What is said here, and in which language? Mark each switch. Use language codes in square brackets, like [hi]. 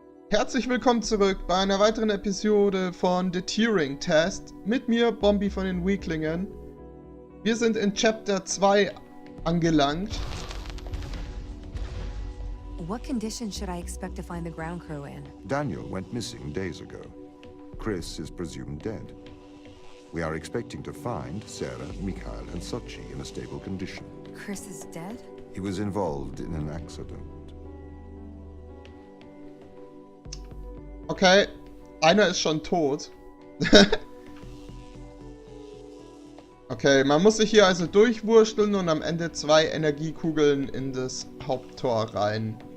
[de] Herzlich willkommen zurück bei einer weiteren Episode von The Turing Test mit mir, Bombi von den Weaklingen. Wir sind in Chapter 2 angelangt. [en] What conditions should I expect to find the ground crew in? Daniel went missing days ago. Chris is presumed dead. We are expecting to find Sarah, Mikhail, and Sochi in a stable condition. Chris is dead? He was involved in an accident. [de] Okay, einer ist schon tot. Okay, man muss sich hier also durchwursteln und am Ende 2 Energiekugeln in das Haupttor rein.